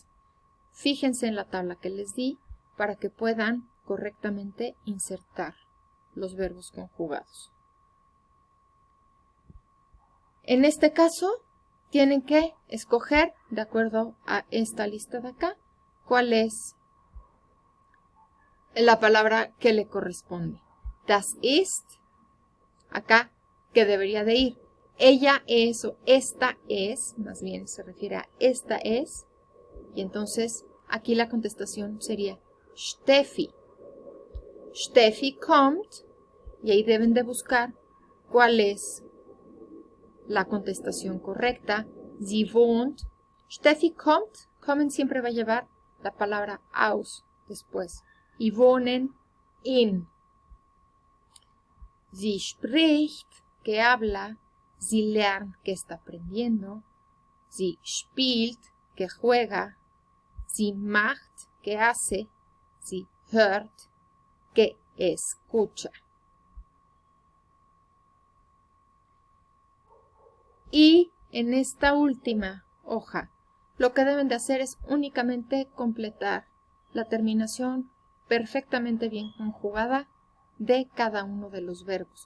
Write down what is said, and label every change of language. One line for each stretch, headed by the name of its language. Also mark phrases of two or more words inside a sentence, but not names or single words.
Spanish: Fíjense en la tabla que les di para que puedan correctamente insertar los verbos conjugados. En este caso, tienen que escoger, de acuerdo a esta lista de acá, cuál es la palabra que le corresponde.
German: Das ist,
Spanish: acá, que debería de ir. Ella es o esta es, más bien se refiere a esta es, y entonces aquí la contestación sería Steffi.
German: Steffi kommt,
Spanish: y ahí deben de buscar cuál es la contestación correcta.
German: Sie wohnt. Steffi kommt, kommen
Spanish: siempre va a llevar la palabra aus después.
German: Y wohnen in. Sie spricht,
Spanish: que habla.
German: Sie lernt,
Spanish: que está aprendiendo.
German: Sie spielt,
Spanish: que juega.
German: Sie macht,
Spanish: que hace.
German: Sie hört,
Spanish: que escucha. Y en esta última hoja, lo que deben de hacer es únicamente completar la terminación perfectamente bien conjugada de cada uno de los verbos.